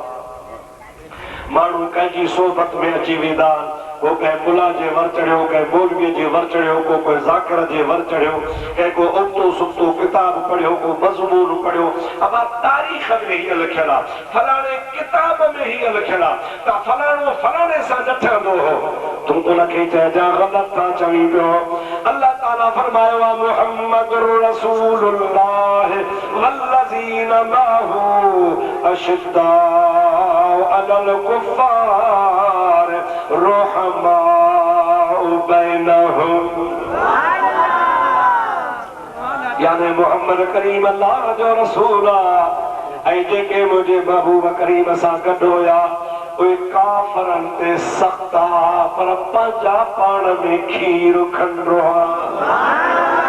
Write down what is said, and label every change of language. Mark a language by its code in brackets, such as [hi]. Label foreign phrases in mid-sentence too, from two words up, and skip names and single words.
[sd] माण्हू कंहिंजी सोबत में अची वेंदा, को कंहिं मुला जे वर चढ़ियो, कंहिं मौलवीअ जे वर चढ़ियो, को कोई ज़ाकिर जे वर चढ़ियो, कंहिं को उबतो सुबतो किताब पढ़ियो, को मज़मून पढ़ियो। अब तारीख़ में हीअ लिखियल आहे, फलाणे किताब में हीअ लिखियल आहे त फलाणो फलाणे सां न ठहंदो हो, तूं उनखे चइजां ग़लति था चवीं पियो। अल्लाह ताला फरमायो आहे [ar] محمد رسول الله والذين معه أشداء على الكفار رحماء بينهم. [sd] यानी मुहम्मद करीम अल्लाह जो रसूल आहे, ऐं जेके मुंहिंजे महबूब करीम सां गॾु हुया उहे काफ़रनि ते सख़्त आहे, पर पंहिंजा पाण में खीर खंडो आहे।